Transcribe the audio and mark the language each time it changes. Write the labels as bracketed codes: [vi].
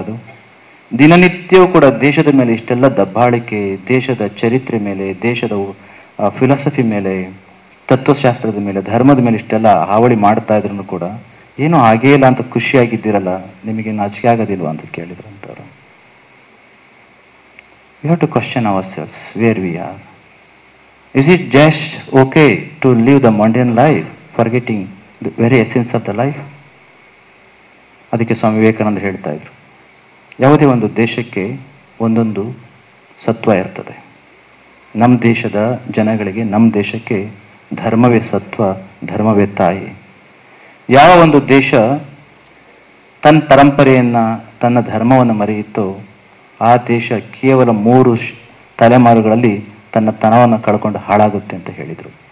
[kn] ಅದು ದಿನನಿತ್ಯವೂ ಕೂಡ ದೇಶದ ಮೇಲೆ ಇಷ್ಟೆಲ್ಲ ದಬ್ಬಾಳಿಕೆ, ದೇಶದ ಚರಿತ್ರೆ ಮೇಲೆ, ದೇಶದ ಫಿಲಾಸಫಿ ಮೇಲೆ, ತತ್ವಶಾಸ್ತ್ರದ ಮೇಲೆ, ಧರ್ಮದ ಮೇಲೆ ಇಷ್ಟೆಲ್ಲ ಹಾವಳಿ ಮಾಡ್ತಾ ಇದ್ರು ಕೂಡ ಏನೋ ಹಾಗೇ ಇಲ್ಲ ಅಂತ ಖುಷಿಯಾಗಿದ್ದೀರಲ್ಲ, ನಿಮಗೆ ನಾಚಿಕೆ ಆಗೋದಿಲ್ವಾ ಅಂತ ಕೇಳಿದ್ರು ಅಂತವ್ರು. [en] We have to question ourselves where we are. Is it just okay to live the mundane life, forgetting the very essence of the life? [kn] ಅದಕ್ಕೆ ಸ್ವಾಮಿ ವಿವೇಕಾನಂದ ಹೇಳ್ತಾ ಇದ್ರು, ಯಾವುದೇ ಒಂದು ದೇಶಕ್ಕೆ ಒಂದೊಂದು ಸತ್ವ ಇರ್ತದೆ. ನಮ್ಮ ದೇಶದ ಜನಗಳಿಗೆ, ನಮ್ಮ ದೇಶಕ್ಕೆ ಧರ್ಮವೇ ಸತ್ವ, ಧರ್ಮವೇ ತಾಯಿ. ಯಾವ ಒಂದು ದೇಶ ತನ್ನ ಪರಂಪರೆಯನ್ನು, ತನ್ನ ಧರ್ಮವನ್ನು ಮರೆಯಿತೋ ಆ ದೇಶ ಕೇವಲ 3 ತಲೆಮಾರುಗಳಲ್ಲಿ ತನ್ನ ತನವನ್ನು ಕಳ್ಕೊಂಡು ಹಾಳಾಗುತ್ತೆ ಅಂತ ಹೇಳಿದರು.